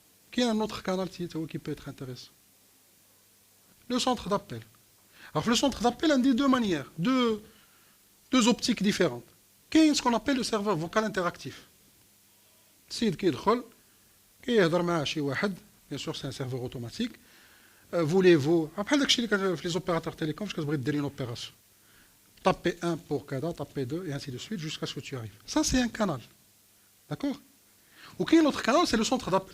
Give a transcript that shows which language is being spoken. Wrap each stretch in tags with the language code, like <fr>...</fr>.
<fr>Quel est un autre canal qui peut être intéressant? Le centre d'appel. Alors le centre d'appel a deux manières, deux optiques différentes. Quel est ce qu'on appelle le serveur vocal interactif?</fr> <ar>السيد كيدخل كيهضر مع شي واحد،</ar> <fr>bien sûr c'est un serveur automatique. Voulez-vous</fr> <ar>بحال داكشي اللي كان في</ar> <fr>les opérateurs télécoms</fr> <ar>فاش كتبغي دير</ar> <fr>une opération. Tapez 1 pour كذا, tapez 2 et ainsi de suite jusqu'à ce que tu arrives. Ça c'est un canal. D'accord?</fr> <ar>وكاين</ar> <fr>l'autre canal, c'est le centre d'appel.</fr>